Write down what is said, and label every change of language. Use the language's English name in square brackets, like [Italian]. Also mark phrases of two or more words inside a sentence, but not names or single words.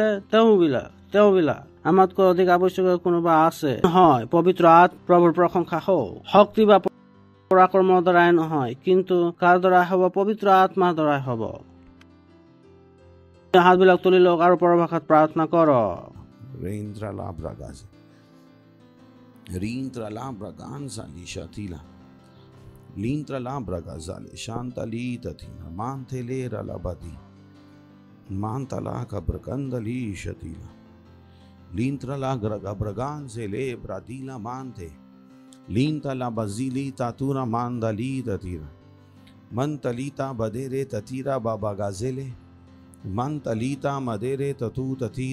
[Assamese] তেওঁবিলাক আমাতকৈ অধিক আৱশ্যকীয় কোনোবা আছে? নহয়, পবিত্ৰ আত্মা। প্ৰভুৰ প্ৰশংসা হওক। শক্তি বা পৰাক্ৰমৰ দ্বাৰাই নহয়, কিন্তু কাৰ দ্বাৰা হ'ব? পবিত্ৰ আত্মাৰ দ্বাৰাই হ'ব। হাতবিলাক তুলি লওক আৰু পৰভাষাত প্ৰাৰ্থনা কৰক। Lintra labra gazale shantali tatina mantele ralabadi mantala kabrkandali shatila lintra la grabragan zele bradila mante linta la bazili tatura mandali tatira mantalita badere tatira baba gazele mantalita madere tatu tati